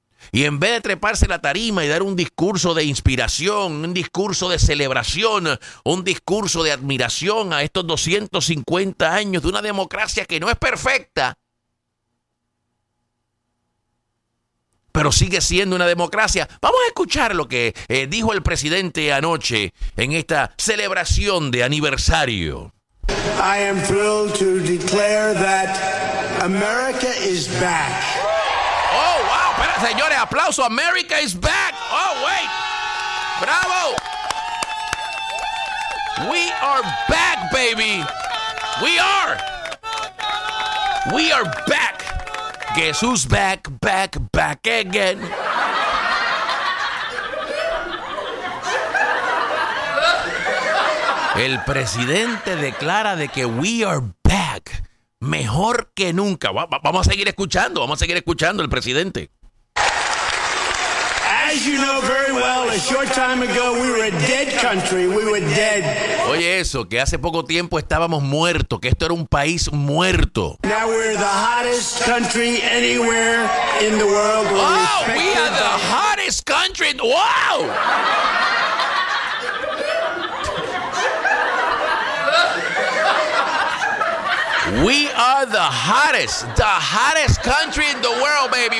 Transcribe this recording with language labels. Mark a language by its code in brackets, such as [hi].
[es] Y en vez de treparse la tarima y dar un discurso de inspiración, un discurso de celebración, un discurso de admiración a estos 250 años de una democracia que no es perfecta, pero sigue siendo una democracia. Vamos a escuchar lo que dijo el presidente anoche en esta celebración de aniversario. [en] I am thrilled to declare that America is back. Oh, wow, [es] espera, señores, aplauso. [en] America is back. Oh, wait. Bravo. We are back, baby. We are back. Guess who's back, back, back again. [es] El presidente declara de que [en] we are back, [es] mejor que nunca. Vamos a seguir escuchando al presidente. [en] As you know very well, a short time ago we were a dead country, we were dead. [es] Oye eso, que hace poco tiempo estábamos muertos, que esto era un país muerto. [en] Now we're the hottest country anywhere in the world. Oh, we are the hottest country, wow! We are the hottest country in the world, baby.